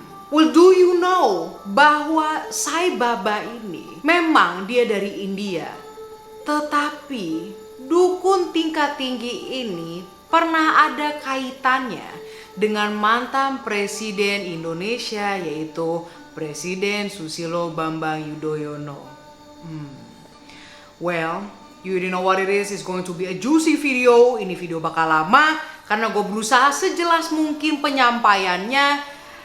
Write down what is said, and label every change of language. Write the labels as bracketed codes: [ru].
[en] Well, do you know [id] bahwa Sai Baba ini memang dia dari India, tetapi dukun tingkat tinggi ini pernah ada kaitannya dengan mantan presiden Indonesia, yaitu Presiden Susilo Bambang Yudhoyono. [en] Well, you already know what it is. It's going to be a juicy video. [id] Ini video bakal lama karena gue berusaha sejelas mungkin penyampaiannya.